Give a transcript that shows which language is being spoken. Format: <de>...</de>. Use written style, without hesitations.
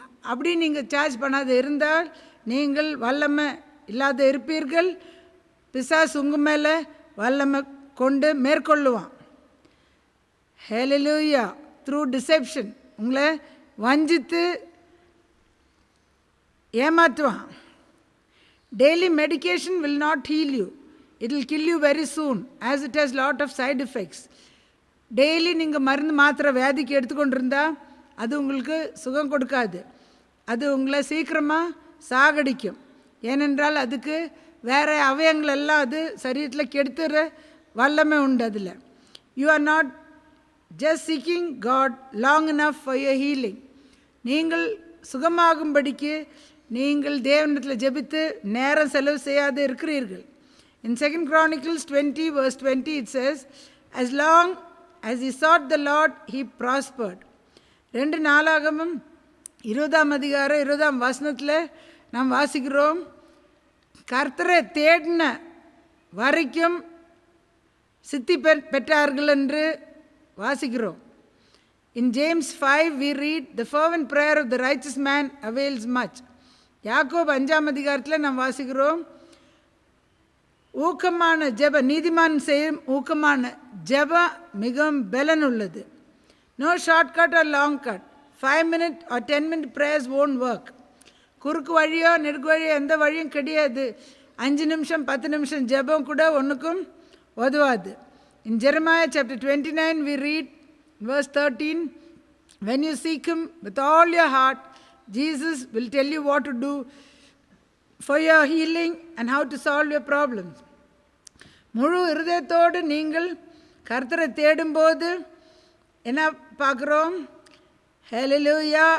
<ta>அப்படி நீங்கள் சார்ஜ் பண்ணாத இருந்தால் நீங்கள் வல்லமை இல்லாத இருப்பீர்கள். பிசாசு உங்கள் மேலே வல்லமை கொண்டு மேற்கொள்ளுவான். ஹல்லேலூயா.</ta> <en>through deception</en> <ta>உங்களை வஞ்சித்து ஏமாற்றுவான்.</ta> <en>Daily medication will not heal you. It will kill you very soon, as it has lot of side effects.</en> <ta>Daily நீங்கள் மருந்து மாத்திரை வியாதிக்கு எடுத்துக்கொண்டிருந்தா அது உங்களுக்கு சுகம் கொடுக்காது. அது உங்களை சீக்கிரமாக சாகடிக்கும். ஏனென்றால் அதுக்கு வேறு அவயங்கள் எல்லாம் அது சரீரத்தில் கெடுத்துற வல்லமை உண்டு அதில்.</ta> <en>You are not just seeking God long enough for your healing.</en> <ta>நீங்கள் சுகமாகும்படிக்கு நீங்கள் தேவனிடத்தில் ஜெபித்து நேரம் செலவு செய்யாது இருக்கிறீர்கள்.</ta> <en>In 2 Chronicles 20 verse 20 it says, as long as he sought the Lord, he prospered.</en> <ta>2 நாளாகமம் 20ஆம் அதிகாரம் 20ஆம் வசனத்தில் நாம் வாசிக்கிறோம், கர்த்தரை தேடின வரைக்கும் சித்தி பெற்றார்கள் என்று வாசிக்கிறோம்.</ta> <en>In James 5 we read, the fervent prayer of the righteous man avails much.</en> <ta>யாக்கோபு 5ஆம் அதிகாரத்தில் நாம் வாசிக்கிறோம், ஊக்கமான ஜெப, நீதிமான் செய்யும் ஊக்கமான ஜெப மிகவும் பலன் உள்ளது.</ta> <en>No short cut or long cut. 5 minute or 10 minute prayers won't work.</en> <ta>குறுக்கு வழியோ நெடுக்கு வழியோ எந்த வழியும் கிடையாது. 5 நிமிஷம் 10 நிமிஷம் ஜெபம் கூட ஒன்றுக்கும் உதவாது.</ta> <en>In Jeremiah chapter 29 we read verse 13, when you seek him with all your heart, Jesus will tell you what to do for your healing and how to solve your problems.</en> <ta>முழு இருதயத்தோடு நீங்கள் கர்த்தரை தேடும்போது என்ன பார்க்குறோம்? ஹல்லேலூயா.</ta>